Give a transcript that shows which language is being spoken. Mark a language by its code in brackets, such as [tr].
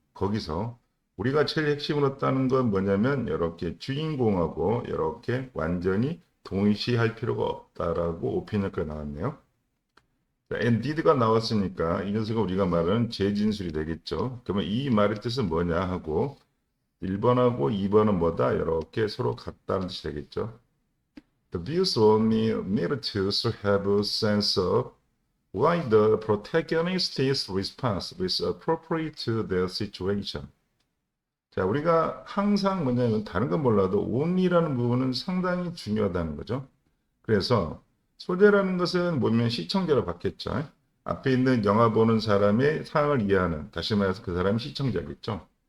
[ko] 거기서 우리가 제일 핵심을 얻다는 건 뭐냐면 이렇게 주인공하고 이렇게 완전히 동일시할 필요가 없다라고 오피니언가 나왔네요. indeed가 나왔으니까 이 녀석은 우리가 말하는 재진술이 되겠죠. 그러면 이 말의 뜻은 뭐냐 하고 1번하고 2번은 뭐다? 이렇게 서로 같다는 뜻이 되겠죠. [en] The views only need to have a sense of why the protagonist's response is appropriate to their situation. [ko] 자, 우리가 항상 뭐냐면 다른 건 몰라도 only라는 부분은 상당히 중요하다는 거죠. 그래서 소재라는 것은 뭐냐면 시청자로 받겠죠. 앞에 있는 영화 보는 사람의 상황을 이해하는, 다시 말해서 그 사람이 시청자겠죠.